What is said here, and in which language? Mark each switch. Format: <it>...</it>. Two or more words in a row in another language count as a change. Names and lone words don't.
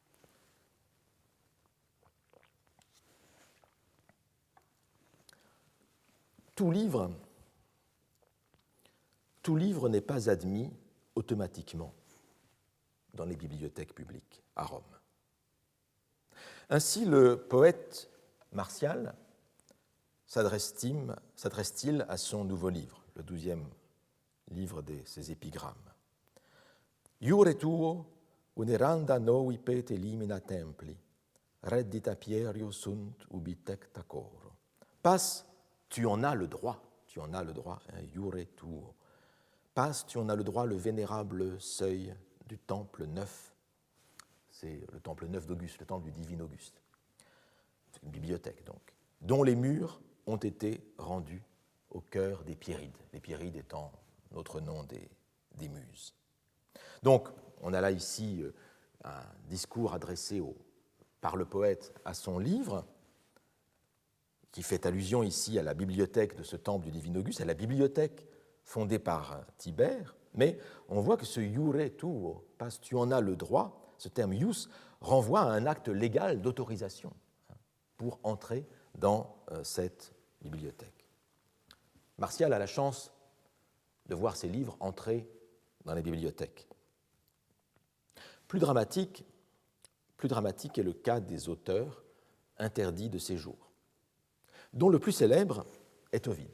<fr>Tout livre n'est pas admis automatiquement dans les bibliothèques publiques à Rome. Ainsi, le poète Martial s'adresse-t-il à son nouveau livre, le 12e livre de ses épigrammes.</fr> <la>Iure tuo uneranda novi pete limina templi, reddita pierio sunt ubi tecta coro.</la> <fr>Passe, tu en as le droit,</fr> <la>iure tuo.</la> <fr>Passe, tu en as le droit, le vénérable seuil du temple neuf. C'est le temple neuf d'Auguste, le temple du divin Auguste. C'est une bibliothèque, donc, dont les murs ont été rendus au cœur des Pierides, les Pierides étant notre nom des muses. Donc, on a là ici un discours adressé par le poète à son livre, qui fait allusion ici à la bibliothèque de ce temple du divin Auguste, à la bibliothèque fondée par Tibère, mais on voit que ce</fr> <la>iure tuo,</la> <fr>parce que tu en as le droit, ce terme ius renvoie à un acte légal d'autorisation pour entrer dans cette bibliothèque. Martial a la chance de voir ses livres entrer dans les bibliothèques. Plus dramatique est le cas des auteurs interdits de séjour, dont le plus célèbre est Ovide.</fr>